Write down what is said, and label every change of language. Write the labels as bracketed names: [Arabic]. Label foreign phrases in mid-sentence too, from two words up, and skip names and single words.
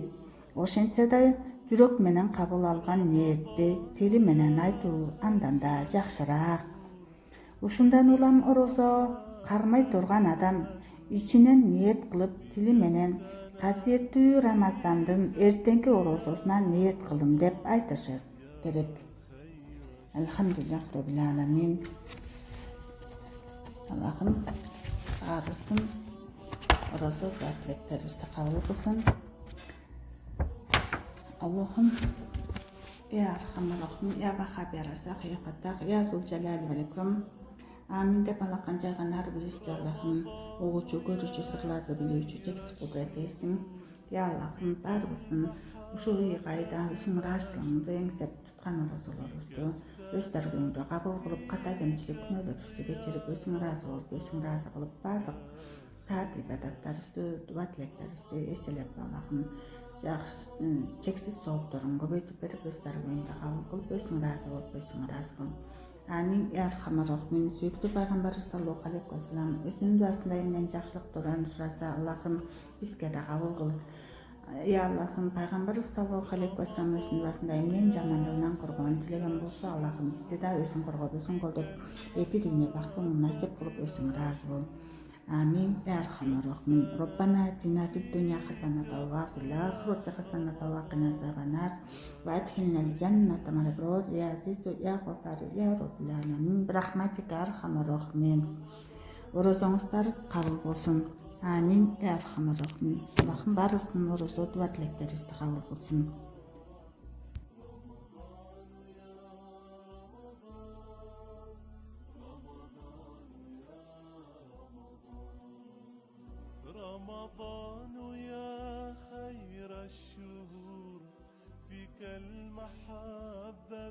[Kyrgyz] Ошентсе да жүрөк менен кабыл алган ниетти тили менен айтуу андан да жакшыраак. Ушундан улам орозо кармай турган адам ичинен ниет кылып, тили менен касиеттүү Рамазандын эртеңки орозосуна ниет кылдым деп айтышы керек. [Arabic] الحمد لله رب العالمين. [Kyrgyz] Аллахым баарыбыздын орозо тилектерибизди кабыл кылсын. [Arabic] Аллахым يا أرحم الراحمين، يا وهاب، يا رزاق، يا فتاح، يا ذا الجلال والإكرام. [Kyrgyz] Амин деп алакан жайган ар бирибизди Аллахым угуучу, көрүүчү, сырларды билүүчү чексиз кудурет ээсиң. Я Аллахым баарыбыздын ушул айда өзүңүн ыраазычылыгыңды эңсеп туткан орозолорубузду өз даргөөңдө кабыл кылып, ката кемчилик күнөөлөрүбүздү кечирип, өзүң ыраазы болуп, өзүң ыраазы кылып, баардык таат ибадаттарыбызды, дуба тилектерибизди эселеп Аллахым чексиз соопторун көбөйтүп берип, өз даргөөңдө кабыл кылып, өзүң ыраазы болуп, өзүң ыраазы кыл. [Arabic] آمين. يا أرحم الراحمين. [Kyrgyz] Сүйүктүү пайгамбарыбыз [Arabic] صلى الله عليه وسلم [Kyrgyz] өзүнүн дуасында эмнен жакшылыктарын сураса, Аллахым бизге да кабыл кыл. Я Аллахым пайгамбарыбыз [Arabic] صلى الله عليه وسلم [Kyrgyz] өзүнүн дуасында эмнен жамандыгынан коргоонун тилеген болсо, Аллахым бизди да өзүң коргоп, өзүң колдоп, эки дүйнө бактын насип кылып, өзүң ыраазы бол. [Arabic] آمين. يا أرحم الراحمين. ربنا آتنا في الدنيا حسنة وفي الآخرة حسنة وقنا عذاب النار وأدخلنا الجنة مع الأبرار يا عزيز يا غفار يا رب العالمين برحمتك يا أرحم الراحمين. [Kyrgyz] Орозоңуздар кабыл болсун. [Arabic] آمين. يا أرحم الراحمين. [Kyrgyz] Аллахым баарыбыздын орозо дуа тилектерибизди кабыл кылсын. [Arabic] رمضان يا خير الشهور فيك المحبة